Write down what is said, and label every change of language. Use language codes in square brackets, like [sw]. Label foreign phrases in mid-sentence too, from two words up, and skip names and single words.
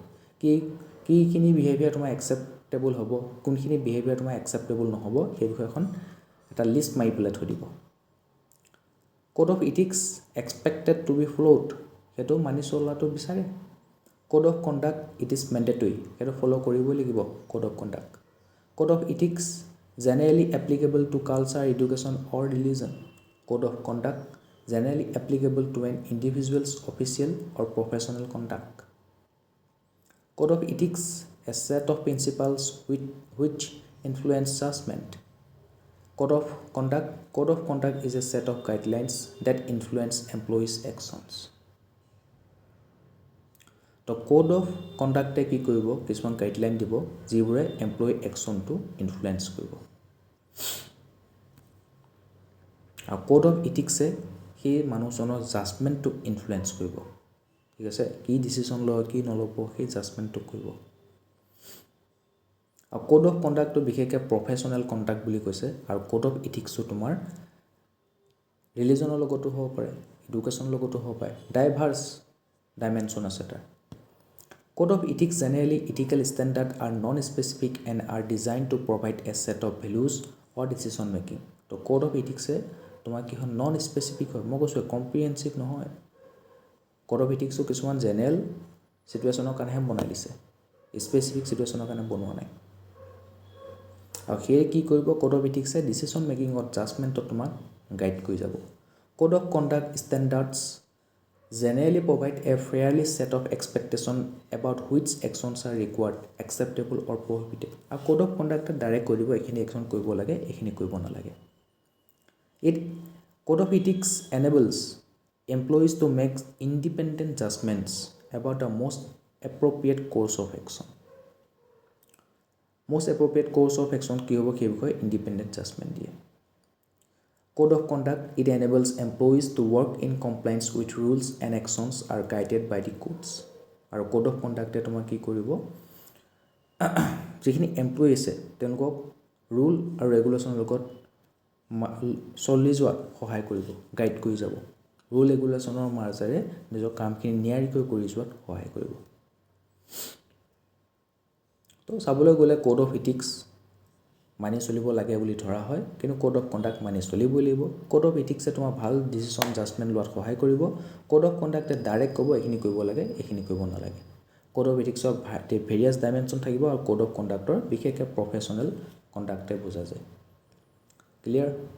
[as] কিখিনি বিহেভিয়াৰ তোমাৰ একচেপ্টেবল হ'ব, কোনখিনি বিহেভিয়াৰ তোমাৰ একচেপ্টেবল নহ'ব, সেই বিষয়ে এখন এটা লিষ্ট মাৰি পেলাই থৈ দিব। [en] code of ethics expected to be followed, [as] সেইটো মানি চলাটো বিচাৰে। [en] code of conduct it is mandatory, [as] সেইটো ফ'ল' কৰিবই লাগিব [en] code of conduct. code of ethics generally applicable to culture, education or religion. Code of conduct generally applicable to an individual's official or professional conduct. Code of ethics, a set of principles which influence judgment. Code of conduct is a set of guidelines that influence employees' actions. [as] তো [en] code of conduct [as] কি কৰিব, কিছুমান গাইডলাইন দিব যিবোৰে [en] employee action influence [as] কৰিব। আৰু [en] code of ethics [as] সেই মানুহজনৰ [en] judgment influence [as] কৰিব, ঠিক আছে। কি ডিচিশ্যন লয়, কি নল'ব, সেই জাজমেণ্টটোক কৰিব। আৰু [en] code of conduct [as] বিশেষকৈ [en] professional conduct [as] বুলি কৈছে, আৰু [en] code of ethics [as] তোমাৰ ৰিলিজনৰ লগতো হ'ব পাৰে, এডুকেশ্যনৰ লগতো হ'ব পাৰে, [en] diverse dimension [as] আছে তাৰ। [en] Code of ethics generally ethical standards are non-specific and are designed to provide a set of values or decision making. [as] তো [en] code of ethics [as] তোমাক কি হয়, [en] non specific [as] হয়, মই কৈছোঁ কম্প্ৰিহেনচিভ নহয়। [en] code of ethics [as] কিছুমান [en] general situation [as] কাৰণেহে বনাই দিছে, [en] specific situation [as] কাৰণে বনোৱা নাই। আৰু সেয়ে কি কৰিব, [en] code of ethics decision making, [as] জাজমেণ্টত তোমাক গাইড কৰি যাব। [en] Code of conduct standards generally provide a fairly set of expectation about which actions are required, acceptable or prohibited. [as] আৰু [en] code of conduct [as] ডাইৰেক্ট কৈ দিব এইখিনি একশ্যন কৰিব লাগে, এইখিনি কৰিব নালাগে। [en] Code of ethics enables employees to make independent judgments about the most appropriate course of action. most appropriate course of action [as] কি হ'ব কি বিষয় [en] independent judgment [as] দিয়ে [en] code of conduct it enables employees to work in compliance with rules and actions are guided by the codes [as] আৰু [en] code of conduct [as] এ তোমাক কি কৰিব যিখিনি এমপ্লয়ি আছে তেওঁলোকক ৰুল আৰু ৰেগুলেশ্যনৰ লগত চলি যোৱাত সহায় কৰিব গাইড কৰি যাব [en] rule regulation [as] মাজেৰে নিজৰ কামখিনি নিয়াৰিকৈ কৰি যোৱাত সহায় কৰিব তো চাবলৈ গ'লে [en] code of ethics [as] মানি চলিব লাগে বুলি ধৰা হয় কিন্তু [en] code of conduct [as] মানি চলিবই লাগিব [en] code of ethics [as] তোমাৰ ভাল [en] decision judgment [as] লোৱাত সহায় কৰিব [en] code of conduct [as] ডাইৰেক্ট ক'ব এইখিনি কৰিব লাগে এইখিনি কৰিব নালাগে [en] code of ethics various dimension [as] থাকিব আৰু [en] code of conduct [as] বিশেষকৈ [en] professional conduct [as] বুজা যায় ক্লিয়াৰ